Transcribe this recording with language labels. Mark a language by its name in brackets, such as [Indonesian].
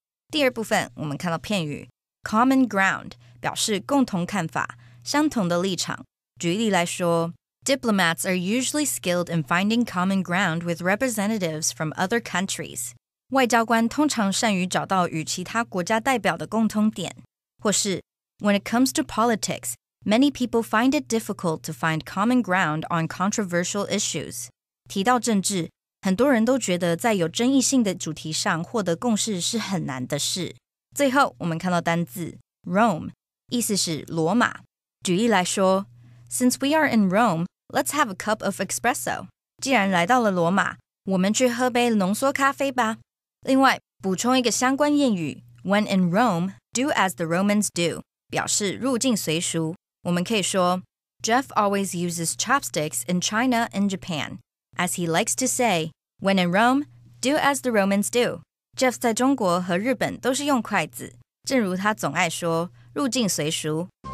[Chinese] 第二部分，我们看到片语 common ground 表示共同看法、相同的立场。举例来说 [English] Diplomats are usually skilled in finding common ground with representatives from other countries. [Chinese] 外交官通常善于找到与其他国家代表的共通点。或是 [English] When it comes to politics, many people find it difficult to find common ground on controversial issues. [Chinese] 提到政治，很多人都觉得在有争议性的主题上获得共识是很难的事。最后，我们看到单字 Rome， 意思是罗马。举例来说 [English] Since we are in Rome, let's have a cup of espresso. [Chinese] 既然来到了罗马，我们去喝杯浓缩咖啡吧。另外，补充一个相关谚语 [English] When in Rome, do as the Romans do, [Chinese] 表示入境随俗。我们可以说 [English] Jeff always uses chopsticks in China and Japan. As he likes to say, when in Rome, do as the Romans do. [Chinese] Jeff 在中国和日本都是用筷子，正如他总爱说，入境随俗。